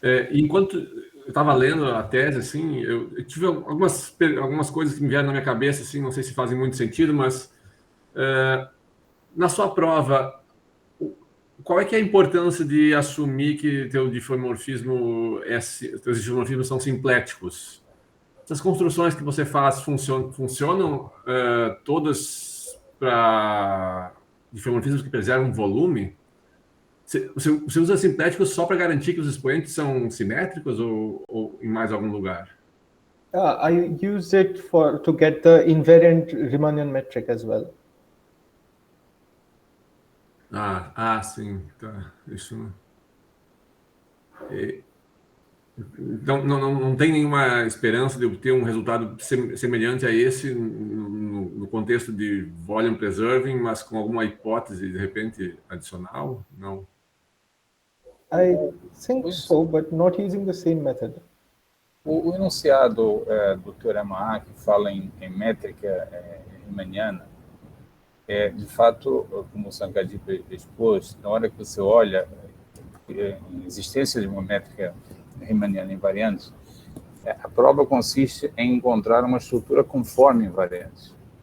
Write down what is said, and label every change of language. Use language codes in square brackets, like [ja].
[pt] Enquanto eu estava lendo a tese, assim, eu tive algumas coisas que me vieram na minha cabeça, assim, não sei se fazem muito sentido, mas na sua prova, qual é que é a importância de assumir que teus diffeomorfismos são simpléticos? Essas construções que você faz funcionam todas para diffeomorfismos que preservam volume? Você usa simpléticos só para garantir que os expoentes são simétricos ou em mais algum lugar? [en] I use it to get the invariant Riemannian metric as well. [pt] Sim, tá. Isso. Então, não tem nenhuma esperança de obter um resultado semelhante a esse no contexto de volume preserving, mas com alguma hipótese, de repente, adicional? Não? [en] I think so, but not using the same method. [pt] O enunciado do Teorema A, que fala em métrica riemanniana, de fato, como o Sankhadip expôs, na hora que você olha em existência de uma métrica riemanniana invariante, a prova consiste em encontrar uma estrutura conforme invariante.